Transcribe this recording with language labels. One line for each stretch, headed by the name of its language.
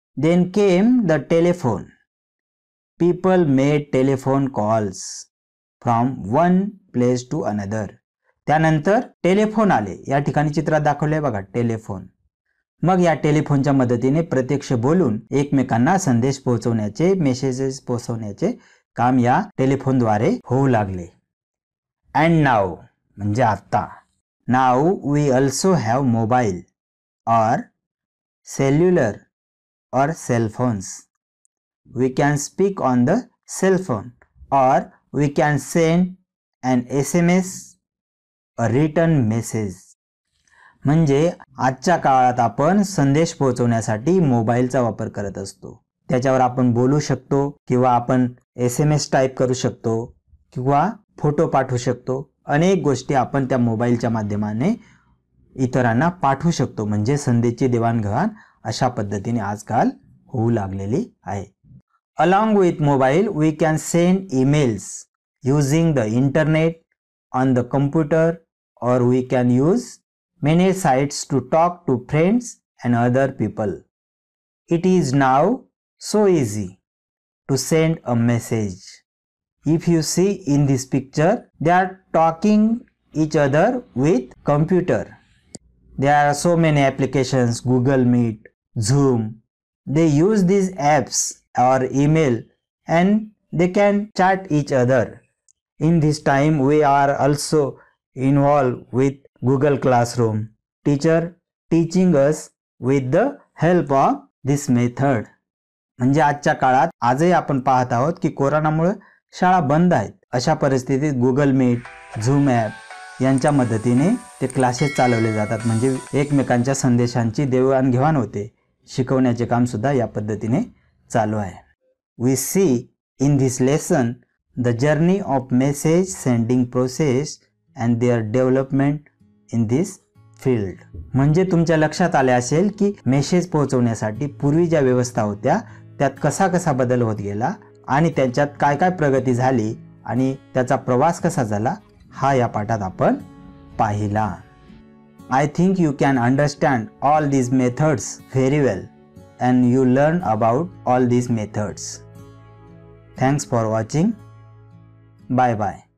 English: Then came the telephone. People made telephone calls from one place to another.
Marathi: त्यानंतर telephone आले. या ठिकाणी चित्रात दाखवले बघा टेलिफोन. मग या टेलिफोनच्या मदतीने प्रत्यक्ष बोलून एकमेकांना संदेश पोहोचवण्याचे मेसेजेस पोहोचवण्याचे काम या टेलिफोनद्वारे होऊ लागले.
English: and now
Marathi: म्हणजे आता.
English: Now we also have mobile और cellular और cell phones. We can speak on the cell phone or we can send an SMS, a written message.
Marathi: म्हणजे आजच्या काळात आपण संदेश पोहोचवण्यासाठी मोबाईलचा वापर करत असतो. त्याच्यावर आपण बोलू शकतो किंवा आपण SMS टाईप करू शकतो किंवा फोटो पाठवू शकतो. अनेक गोष्टी आपण त्या मोबाईलच्या माध्यमाने इतरांना पाठवू शकतो. म्हणजे संदेशची देवाणघेवाण अशा पद्धतीने आजकाल होऊ लागलेली आहे.
English: Along with mobile, we can send emails using the internet on the computer, or we can use many sites to talk to friends and other people. It is now so easy to send a message. If you see in this picture, they are talking each other with computer. There are so many applications, Google Meet, Zoom. They use these apps or email and they can chat each other. In this time we are also involved with Google Classroom. Teacher teaching us with the help of this method.
Marathi: म्हणजे आजच्या काळात आजही आपण पाहत आहोत की कोरोनामुळे शाळा बंद आहेत. अशा परिस्थितीत गुगल मीट, झूम ॲप यांच्या मदतीने ते क्लासेस चालवले जातात. म्हणजे एकमेकांच्या संदेशांची देवाणघेवाण होते. शिकवण्याचे काम सुद्धा या पद्धतीने चालू आहे.
English: We see in this lesson the journey of message sending process and their development in this field.
Marathi: म्हणजे तुमच्या लक्षात आले असेल की मेसेज पोहोचवण्यासाठी पूर्वी ज्या व्यवस्था होत्या त्यात कसा कसा बदल होत गेला आणि त्यांच्यात काय काय प्रगती झाली आणि त्याचा प्रवास कसा झाला हा या पाठात आपण पाहिला.
English: I think you can understand all these methods very well and you learn about all these methods. Thanks for watching. Bye bye.